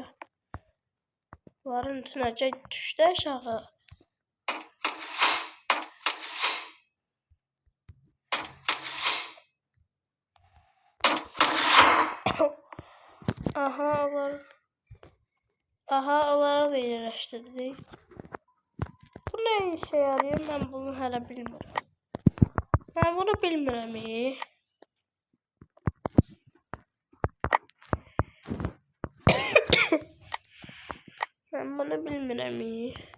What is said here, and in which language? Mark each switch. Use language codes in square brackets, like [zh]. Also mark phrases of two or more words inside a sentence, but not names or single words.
[tr] Bunların içinə düşdü aşağı. [az] Aha, onları da yerləşdirdik. [tr] Bu ne işe yarıyor? Ben bunu hala bilmiyorum. Ben bunu bilmiyorum iyi. Ben bunu bilmiyorum iyi.